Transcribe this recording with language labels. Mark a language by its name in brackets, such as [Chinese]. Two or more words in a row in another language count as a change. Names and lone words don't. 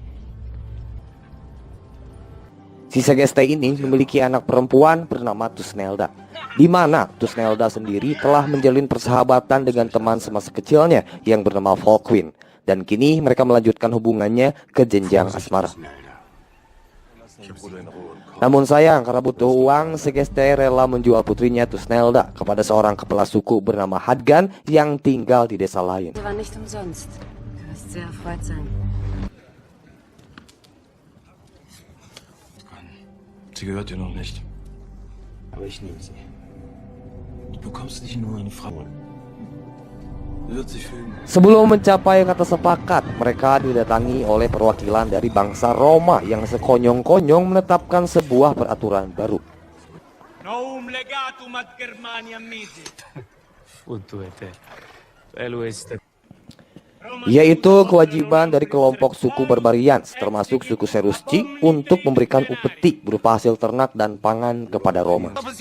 [Indonesian] Si Segeste ini memiliki anak perempuan bernama Tusnelda, di mana Tusnelda sendiri telah menjalin persahabatan dengan teman semasa kecilnya yang bernama Volkwin, dan kini mereka melanjutkan hubungannya ke jenjang asmara. Namun sayang, karena butuh uang, Segeste rela menjual putrinya Tusnelda kepada seorang kepala suku bernama Hadgan yang tinggal di desa lain. [German] Sie gehört dir noch nicht. Aber ich nehme sie. Du bekommst nicht nur eine Frau. Sie wird sich fühlen. [Indonesian] Sebelum mencapai kata sepakat, mereka didatangi oleh perwakilan dari bangsa Roma yang sekonyong-konyong menetapkan sebuah peraturan baru. [Latin] Novum legatum ad Germaniam mihi. [Indonesian] Yaitu kewajiban dari kelompok suku Barbarians, termasuk suku Cherusci, untuk memberikan upeti berupa hasil ternak dan pangan kepada Roma.